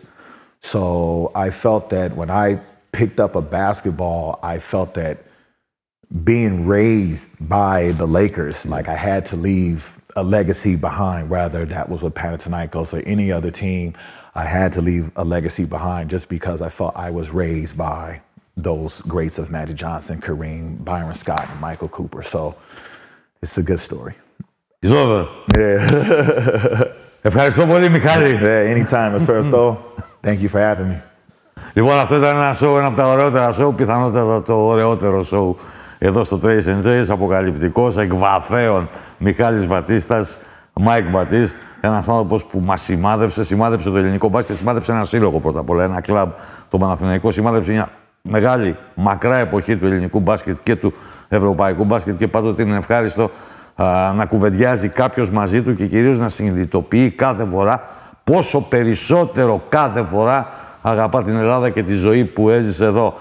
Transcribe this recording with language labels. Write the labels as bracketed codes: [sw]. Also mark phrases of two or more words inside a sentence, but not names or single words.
[en] So I felt that when I picked up a basketball, I felt that being raised by the Lakers, like I had to leave a legacy behind, whether that was with Panathinaikos or any other team. I had to leave a legacy behind just because I felt I was raised by those greats of Magic Johnson, Kareem, Byron Scott, and Michael Cooper. So It's a good story. It's over. Yeah. [el] Ευχαριστώ πολύ, Μιχάλη. [en] Yeah, anytime. Ευχαριστώ. Thank you for having me. [el] Λοιπόν, αυτό ήταν ένα show, ένα από τα ωραιότερα show, πιθανότατα το ωραιότερο show εδώ στο tracenchase, αποκαλυπτικός, εκβαθέων, Μιχάλης Βατίστας, Mike Batiste, ένας άνθρωπος που μας σημάδεψε το ελληνικό μπάσκετ, σημάδεψε ένα σύλλογο πρώτα απ' όλα, ένα κλαμπ, το Παναθηναϊκό, σημάδεψε μια μεγάλη, μακρά εποχή του ελληνικού μπάσκετ και του ευρωπαϊκού μπάσκετ και πάντοτε είναι ευχάριστο να κουβεντιάζει κάποιος μαζί του και κυρίως να συνειδητοποιεί κάθε φορά πόσο περισσότερο κάθε φορά αγαπά την Ελλάδα και τη ζωή που έζησε εδώ.